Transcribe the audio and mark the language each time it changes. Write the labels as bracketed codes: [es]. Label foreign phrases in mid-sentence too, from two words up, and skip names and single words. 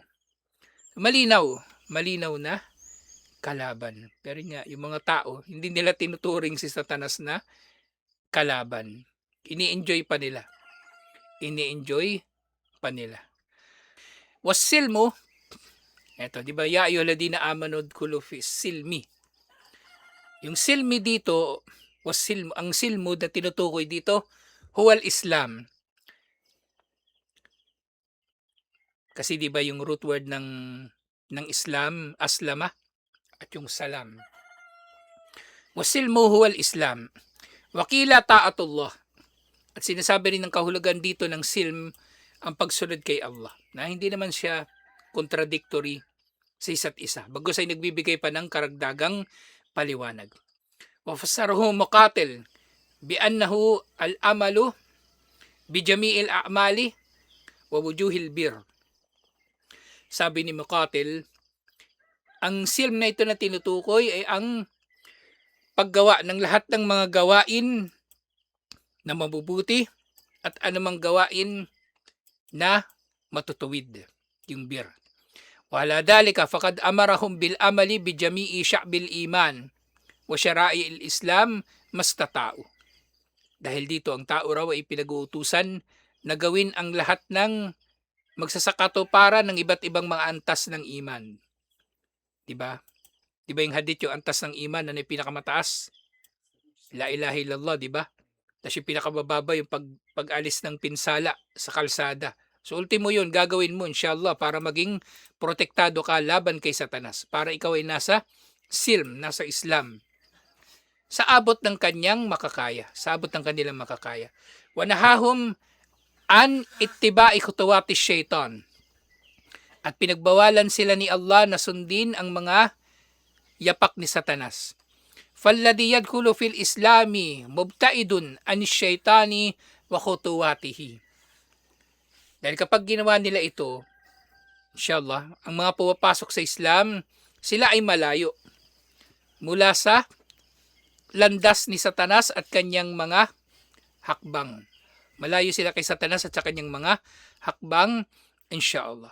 [tl] Malinaw na kalaban. Pero nga, yung mga tao, hindi nila tinuturing si Satanas na kalaban. Ini-enjoy pa nila. [ar] والسلم, [tl] eto, di ba, [ar] يا أيها الذين آمنوا ادخلوا في السلم. [tl] Yung silmi dito, ang silmo na tinutukoy dito, [ar] هو الإسلام. [tl] Kasi di ba yung root word ng Islam, aslama, at yung salam. [ar] والسلم هو الإسلام وقيل طاعة الله. [tl] At sinasabi rin ng kahulugan dito ng silm ang pagsunod kay Allah. Na hindi naman siya contradictory sa isa't isa. Bagos ay nagbibigay pa ng karagdagang paliwanag. [ar] وفسره مقاتل بأنه العمل بجميع الأعمال ووجوه البر. [tl] Sabi ni Muqatil, ang silm na ito na tinutukoy ay ang paggawa ng lahat ng mga gawain na mabubuti at anumang gawain na matutuwid, yung bir. [ar] ولذلك فقد أمرهم بالعمل بجميع شعب الإيمان وشرائع الإسلام ما استطاعوا. [tl] Dahil dito ang tao raw ay pinag-uutusan na gawin ang lahat ng magsasakatuparan ng iba't ibang mga antas ng iman. 'Di ba? 'Di ba yung hadith yung antas ng iman na yung pinakamataas? [ar] لا إله إلا الله, [tl] 'di ba? Tapos yung pinakamababa yung pag-alis ng pinsala sa kalsada. So ultimo yun, gagawin mo inshallah para maging protektado ka laban kay Satanas. Para ikaw ay nasa silm, nasa Islam. Sa abot ng kanyang makakaya. Sa abot ng kanilang makakaya. [ar] ونهاهم عن اتباع خطوات الشيطان. [tl] At pinagbawalan sila ni Allah na sundin ang mga yapak ni Satanas. [ar] فالذي يدخل في الإسلام مبتعد عن الشيطان وخطواته. [tl] Dahil kapag ginawa nila ito, inshallah, ang mga pumapasok sa Islam, sila ay malayo mula sa landas ni Satanas at kanyang mga hakbang. Malayo sila kay Satanas at sa kanyang mga hakbang, inshallah.